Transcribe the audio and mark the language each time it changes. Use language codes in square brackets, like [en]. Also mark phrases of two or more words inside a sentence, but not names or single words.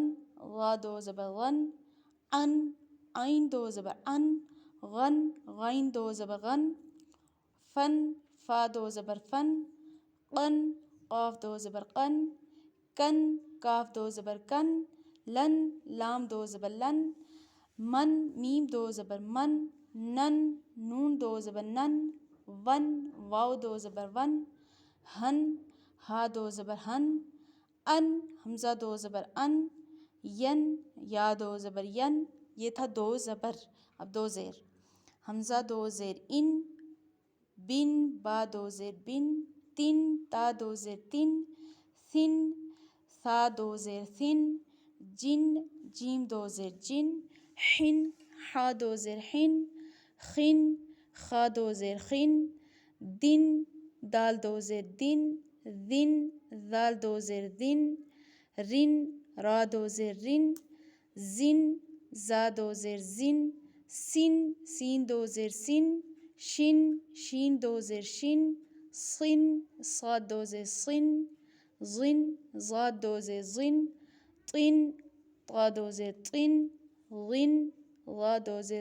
[ur] غا 2 زبر غن، ان عین 2 زبر ان، غن غین 2 زبر غن، فن فا 2 زبر فن، قن قاف 2 زبر قن، کن کاف 2 زبر کن، لن لام 2 زبر لن، من میم 2 زبر من، نن نون 2 زبر نن، ون واو 2 زبر ون، ہن ہا 2 زبر ہن، ان حمزہ 2 زبر ان، ین یا 2 زبر ین۔ یہ تھا 2 زبر، اب 2 زیر، حمزہ 2 زیر ان، بن با 2 زیر بن، تن تا 2 زیر تن، ثن ثا 2 زیر ثن، جن جیم 2 زیر جن، حن حا 2 زیر حن، خن خا 2 زیر خن، دن دال 2 زیر دن، ذن ذال 2 زیر ذن، رن را 2 زیر رن، زن زا 2 زیر زن، سن سین 2 زیر سن، شن شین 2 زیر شن، صن صاد 2 زیر صن، ظن ضاد 2 زیر ظن، طن طا 2 زیر طن، غن غا 2 زیر